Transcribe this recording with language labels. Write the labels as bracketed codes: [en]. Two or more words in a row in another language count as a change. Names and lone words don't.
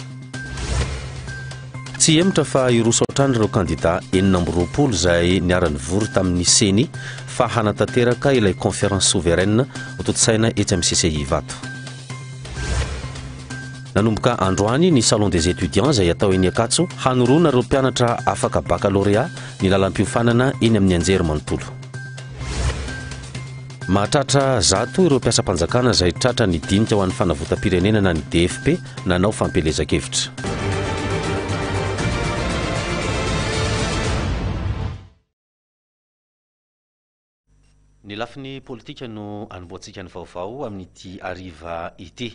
[mg] Tsy emitra fa irosotrany ireo kandida 20 izay niara-nivory tamin'ny seny fa hanatanteraka ilay [fr] conférence souveraine [mg] hototsaina etsy amin'ny CCI Vato. Nanomboka androany ny [fr] salon des étudiants [mg] izay atao eny Akatso hanorona ireo mpianatra afaka baccalauréat ny lalam-piofanana eny amin'ny anjery manontolo. Mahatratra 100 ireo mpiasa-panjakana izay tratra ny dinika ho an'ny fanavotam-pirenena na ny DFP nanao fampelezan-kevitra. Ny lafiny politika no anomboantsika ny vaovao amin'ity ariva ity.